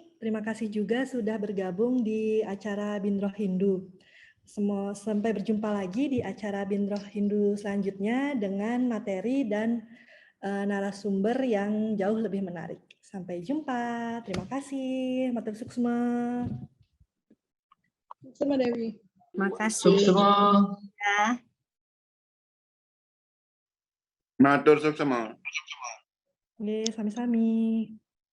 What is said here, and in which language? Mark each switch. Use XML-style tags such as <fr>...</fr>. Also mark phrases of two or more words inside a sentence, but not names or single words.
<id>Terima kasih juga sudah bergabung di acara Bindroh Hindu. Sampai berjumpa lagi di acara Bindroh Hindu selanjutnya dengan materi dan narasumber yang jauh lebih menarik. Sampai jumpa. Terima kasih.</id> <ban>Matur suksma.</ban> <id>Suksma Dewi. Makasih. Suksma. Ya.</id> <ban>Matur suksma.</ban> <id>Oke, sami-sami.</id>